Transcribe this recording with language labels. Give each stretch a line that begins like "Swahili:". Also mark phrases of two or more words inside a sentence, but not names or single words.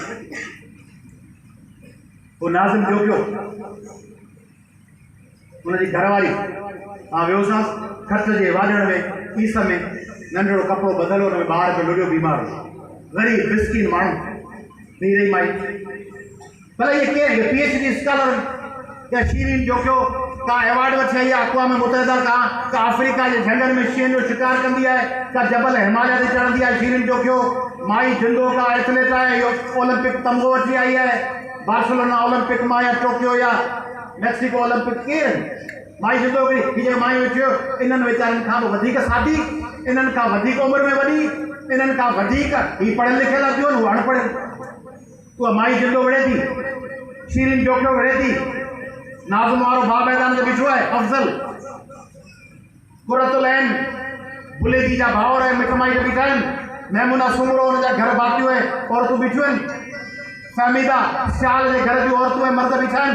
Sindhi: वो नाज़िम जो पियो, हुनजी घरवारी मां वियोसांसि खट जे वाॼण में, ईस में नंढड़ो कपिड़ो बदलो, हुन में ॿार पियो लुॾियो बीमार, ग़रीब मिस्किन माण्हू थी रही माई। भले ये केरु
English: PhD scholar
Sindhi: या शीरीन जोखियो का अवार्ड वठी आई आहे अक़वाम मुतहदा का अफ्रीका जे झंगनि में शींहनि जो शिकार कंदी आहे, का जबल हिमालय ते चढ़ंदी आहे शीरीन जोखियो। माई जिंदो का एथलीट आहे, ओलंपिक तमगो वठी आई आहे, बार्सिलोना ओलंपिक मां या टोक्यो या मैक्सिको ओलंपिक केरु माई जिंदो हिकिड़ी जे माई वेठियो। इन्हनि वीचारनि खां वधीक सादी, इन्हनि खां वधीक उमिरि में वॾी, इन्हनि खां वधीक ही पढ़ियल लिखियल थियूं, हू अनपढ़। उहा माई जिंदो विढ़े थी, शीरीन जोखियो विढ़े थी, नाज़िम वारो भाउ मैदान ते बीठो आहे अफ़ज़ल, कुरतुल ऐन बुलेजी जा भाउर ऐं मिट माइट बीठा आहिनि, महमूना सुमरो हुन जा घर भातियूं ऐं औरतूं बीठियूं आहिनि, फहमीदा सियाल जे घर जूं औरतूं ऐं मर्द बीठा आहिनि।